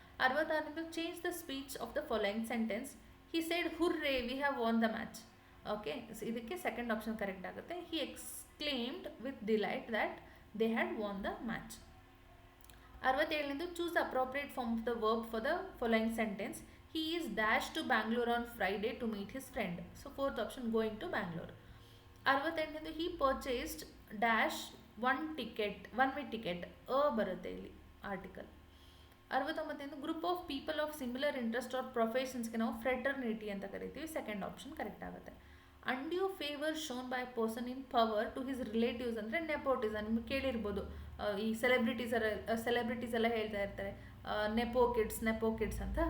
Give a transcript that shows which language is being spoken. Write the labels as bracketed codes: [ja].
[en] 66 change the speech of the following sentence. He said hurray we have won the match. Okay, [kn] ಇದಕ್ಕೆ second option correct ಆಗುತ್ತೆ. [en] He exclaimed with delight that they had won the match. 67 choose the appropriate form of the verb for the following sentence. He is dashed to Bangalore on Friday to meet his friend. So fourth option, going to Bangalore. 68 he purchased dash one way ticket. [kn] ಬರುತ್ತೆ ಇಲ್ಲಿ article. [en] 69 group of people of similar interest or ಪ್ರೊಫೆಷನ್ಸ್ಗೆ [kn] ನಾವು fraternity ಅಂತ ಕರಿತೀವಿ, [en] Second option correct ಆಗುತ್ತೆ. Undue favour shown by person in power to his relatives ಅಂದರೆ nepotism. [kn] ನಿಮ್ಗೆ ಕೇಳಿರ್ಬೋದು, ಈ ಸೆಲೆಬ್ರಿಟೀಸ್ ಎಲ್ಲ ಹೇಳ್ತಾ ಇರ್ತಾರೆ ನೆಪೋ ಕಿಡ್ಸ್ ಅಂತ.